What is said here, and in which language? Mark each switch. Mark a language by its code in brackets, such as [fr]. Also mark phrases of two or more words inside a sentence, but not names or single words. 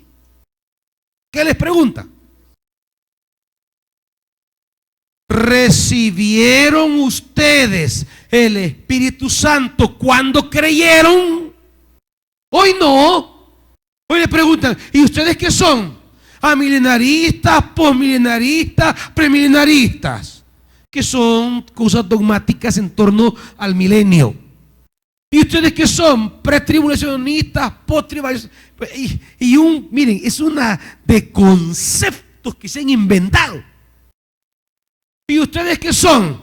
[es] ¿Qué les pregunta? ¿Recibieron ustedes el Espíritu Santo cuando creyeron? Hoy no. Hoy le preguntan, ¿y ustedes qué son? Amilenaristas, posmilenaristas, premilenaristas, que son cosas dogmáticas en torno al milenio. ¿Y ustedes qué son? Pretribulacionistas, posttribulacionistas. Miren, es una de conceptos que se han inventado. ¿Y ustedes qué son?